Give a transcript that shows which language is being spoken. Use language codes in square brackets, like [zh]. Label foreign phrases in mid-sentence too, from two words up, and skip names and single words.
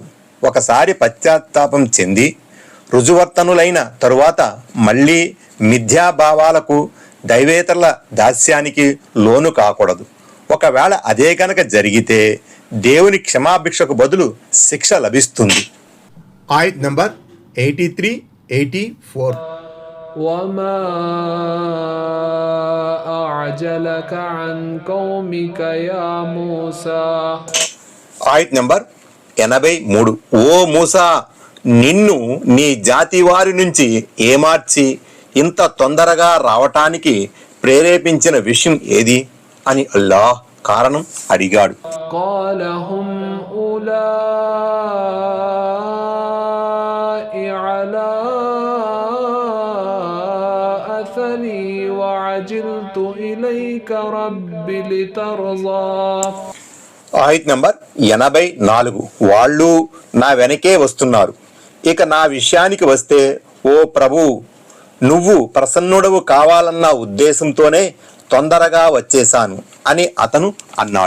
[te] ఒకసారి పశ్చాత్తాపం చెంది రుజువర్తనులైన తరువాత మళ్ళీ మిథ్యాభావాలకు, దైవేతరుల దాస్యానికి లోను కాకూడదు. ఒకవేళ అదే కనుక జరిగితే దేవుని క్షమాభిక్షకు బదులు శిక్ష లభిస్తుంది. ఆయత్ నంబర్ 83, 84. [ar] وما أعجلك عن قومك يا موسى. [te] ఆయత్ నంబర్ 83. ఓ మూసా, నిన్ను నీ జాతి వారి నుంచి ఏమార్చి ఇంత తొందరగా రావటానికి ప్రేరేపించిన విషయం ఏది అని అల్లాహ్ కారణం అడిగాడు. [ar] قال هم أولئك على أثري وعجلت إليك رب لترضى. [te] ఆయత్ నంబర్ 84. వాళ్ళు నా వెనకే వస్తున్నారు. ఇక నా విషయానికి వస్తే, ఓ ప్రభు, నువ్వు ప్రసన్నుడవు కావాలన్న ఉద్దేశంతోనే తొందరగా వచ్చేశాను అని అతను అన్నాడు.